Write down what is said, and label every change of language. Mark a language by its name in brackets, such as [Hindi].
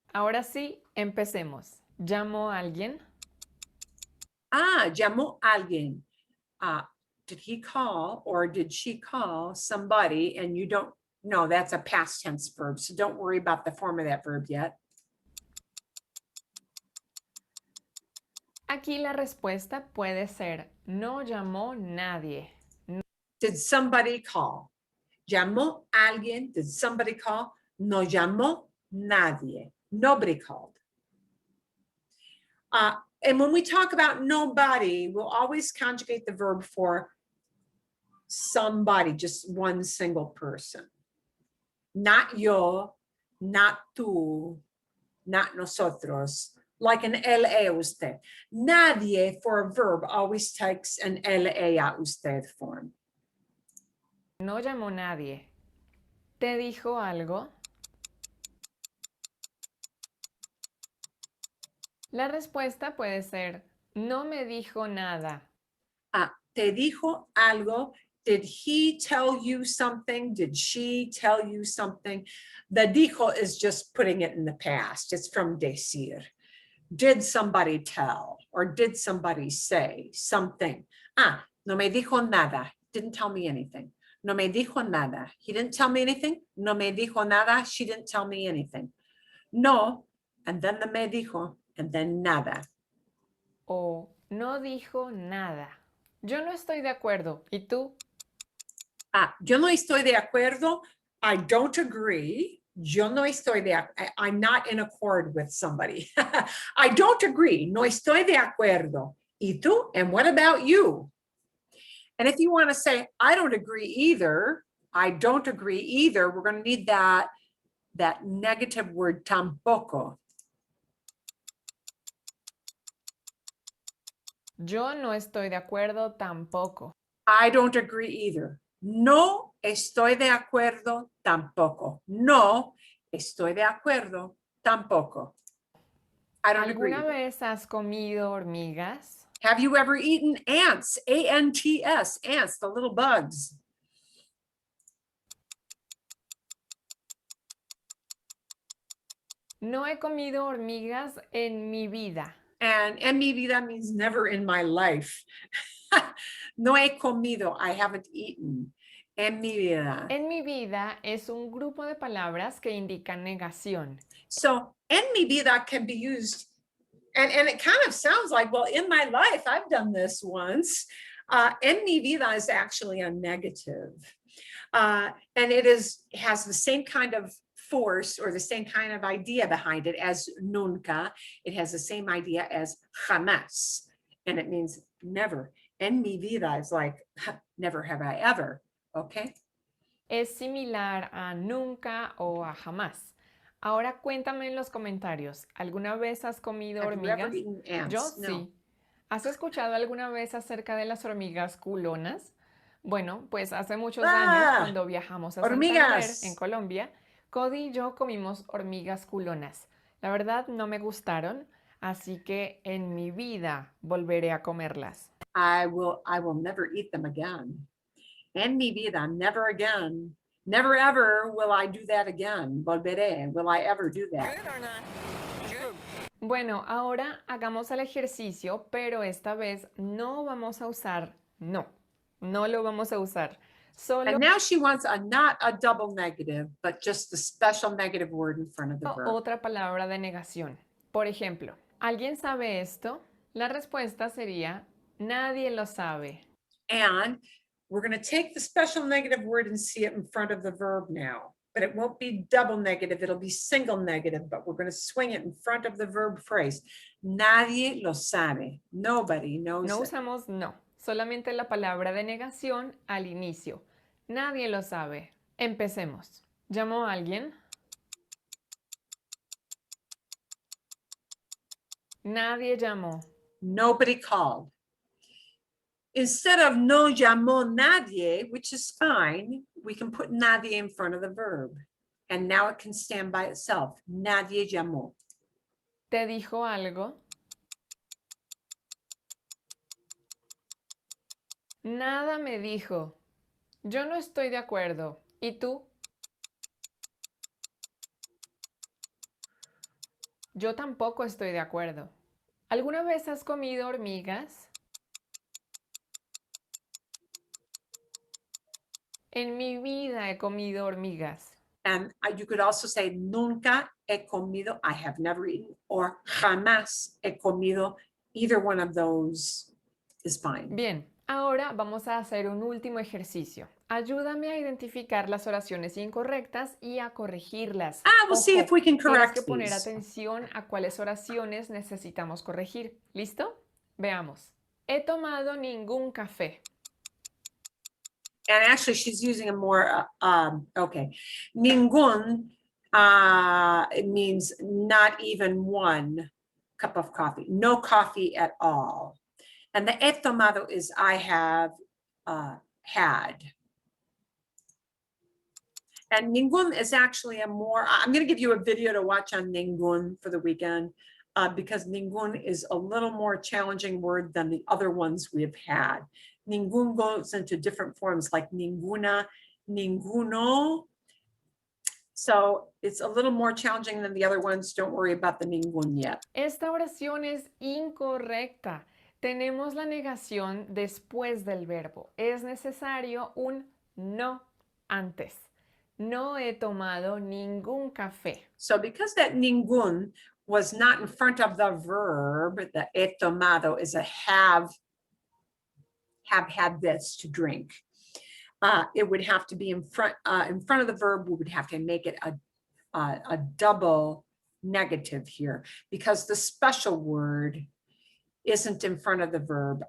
[Spanish] Ahora sí, empecemos. ¿Llamo a alguien? Llamó a alguien. [English] Did he call or did she call somebody? And you don't know, that's a past tense verb. So don't worry about the form of that verb yet. [Spanish] Aquí la respuesta puede ser, no llamó nadie. [English] Did somebody call? [Spanish] Llamó a alguien. [English] Did somebody call? [Spanish] No llamó nadie. [English] Nobody called. And when we talk about nobody, we'll always conjugate the verb for somebody, just one single person. Not yo, not tú, not nosotros. Like an LA usted. Nadie for a verb always takes an LA a usted form. [Spanish] No llamó nadie. ¿Te dijo algo? La respuesta puede ser, no me dijo nada. ¿Te dijo algo? [English] Did he tell you something? Did she tell you something? The dijo is just putting it in the past. It's from decir. Did somebody tell? Or did somebody say something? [Spanish] No me dijo nada. [English] Didn't tell me anything. [Spanish] No me dijo nada. [English] He didn't tell me anything. [Spanish] No me dijo nada. [English] She didn't tell me anything. No, and then the [Spanish] me dijo, [English] and then nada. [Spanish] O no dijo nada. Yo no estoy de acuerdo. ¿Y tú? Yo no estoy de acuerdo. [English] I don't agree. [Spanish] Yo no estoy [English] I'm not in accord with somebody. I don't agree. [Spanish] No estoy de acuerdo. ¿Y tú? [English] And what about you? And if you want to say, I don't agree either, I don't agree either, we're going to need that negative word tampoco. [Spanish] Yo no estoy de acuerdo tampoco. [English] I don't agree either. [Spanish] No estoy de acuerdo tampoco. No estoy de acuerdo tampoco. [English] I don't agree. [Spanish] ¿Alguna vez has comido hormigas? [English] Have you ever eaten ants? A-N-T-S, ants, the little bugs. [Spanish] No he comido hormigas en mi vida. [English] And [Spanish] en mi vida [English] means never in my life. [Spanish] No he comido, [English] I haven't eaten. [Spanish] En mi vida. En mi vida es un grupo de palabras que indican negación. [English] So, [Spanish] en mi vida [English] can be used, and it kind of sounds like, well, in my life, I've done this once. [Spanish] En mi vida [English] is actually a negative. And it has the same kind of force or the same kind of idea behind it as nunca. It has the same idea as jamás. And it means never. [Spanish] En mi vida [English] is like, never have I ever. Okay. [Spanish] Es similar a nunca o a jamás. Ahora cuéntame en los comentarios, ¿alguna vez has comido [English] Have you ever [Spanish] hormigas? [English] eaten ants? [Spanish] Yo No. sí. ¿Has escuchado alguna vez acerca de las hormigas culonas? Bueno, pues hace muchos años, cuando viajamos a Santander, hormigas. en Colombia, Cody y yo comimos hormigas culonas. La verdad no me gustaron, así que en mi vida volveré a comerlas. [English] I will never eat them again. [Spanish] En mi vida, [English] never again. Never ever will I do that again. Volveré. Will I ever do that? [Spanish] Bueno, ahora hagamos el ejercicio, pero esta vez no vamos a usar no. No lo vamos a usar. Solo [English] And now she wants not a double negative, but just the special negative word in front of the verb. [Spanish] otra palabra de negación. Por ejemplo, ¿alguien sabe esto? La respuesta sería, nadie lo sabe. [English] And we're going to take the special negative word and see it in front of the verb now. But it won't be double negative, it'll be single negative, but we're going to swing it in front of the verb phrase. [Spanish] Nadie lo sabe. [English] Nobody knows [Spanish] No [English] it. [Spanish] usamos no, solamente la palabra de negación al inicio. Nadie lo sabe. Empecemos. ¿Llamó a alguien? Nadie llamó. Nobody called. Instead of no llamó nadie, which is fine, we can put nadie in front of the verb. And now it can stand by itself. Nadie llamó. ¿Te dijo algo? Nada me dijo. Yo no estoy de acuerdo. ¿Y tú? Yo tampoco estoy de acuerdo. ¿Alguna vez has comido hormigas? En mi vida he comido hormigas. [English] And you could also say, [Spanish] nunca he comido, [English] I have never eaten, or [Spanish] jamás he comido. [English] Either one of those is fine. [Spanish] Bien, ahora vamos a hacer un último ejercicio. Ayúdame a identificar las oraciones incorrectas y a corregirlas. [English] We'll see if we can [Spanish] Tienes [English] correct [Spanish] que poner [English] these. [Spanish] atención a cuáles oraciones necesitamos corregir. ¿Listo? Veamos. He tomado ningún café. [English] And actually, she's using a more, okay. Ningún, It means not even one cup of coffee, no coffee at all. And the [Spanish] he tomado [English] is I have had. And ningún is actually I'm going to give you a video to watch on ningún for the weekend because ningún is a little more challenging word than the other ones we've had. Ningún goes into different forms like ninguna, ninguno. So it's a little more challenging than the other ones. Don't worry about the ningún yet. [Spanish] Esta oración es incorrecta. Tenemos la negación después del verbo. Es necesario un no antes. No he tomado ningún café. [English] So because that ningún was not in front of the verb, the [Spanish] he tomado [English] is a have had this to drink. It would have to be in front of the verb. We would have to make it a double negative here because the special word isn't in front of the verb.